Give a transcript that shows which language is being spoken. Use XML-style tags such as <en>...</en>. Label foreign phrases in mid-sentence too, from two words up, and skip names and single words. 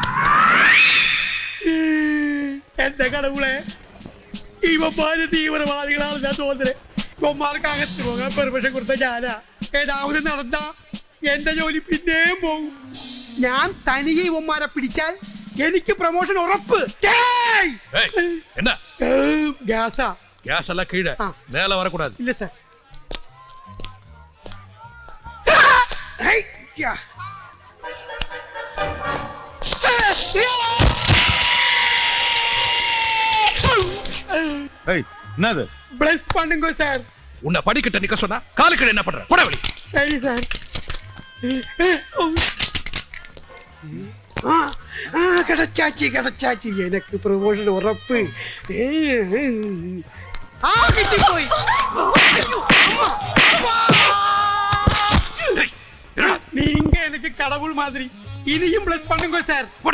<ml>എന്റെ കടവുളെ ഇവന്മാര് തീവ്രവാദികളാണ് ഞാൻ തോന്നുന്നത്. ഇവന്മാർക്ക് അകത്ത് പോകാൻ പെർമിഷൻ കൊടുത്ത ഞാനാ. ഏതാവത് നടന്ന എന്റെ ജോലി പിന്നെയും പോകും. ഞാൻ തനിയെ ഇവന്മാരെ പിടിച്ചാൽ എനിക്ക് പ്രൊമോഷൻ ഉറപ്പ്.</ml> <ta>என்ன</ta> <ml>ഗ്യാസാ</ml> <ta>கேஸ் எல்லாம் கீழ மேல வரக்கூடாது.</ta> <ml>ഇല്ല സാർ.</ml> <ta>என்னது ப்ளஸ் பண்ணுங்க சார். உன்னை படிக்கிட்ட நிக்க சொன்னா காலுக்கு என்ன பண்ற? போட வெளி. சரி சார்.</ta> <ml>കിടച്ചാച്ചി എനിക്ക് പ്രൊമോഷൻ ഉറപ്പ്. കിട്ടിപ്പോയി. നീങ്ക എനിക്ക് കടവുൾ മാതിരി ഇനിയും</ml> <ta>ப்ளஸ் பண்ணுங்க</ta> <ml>സാർ.</ml>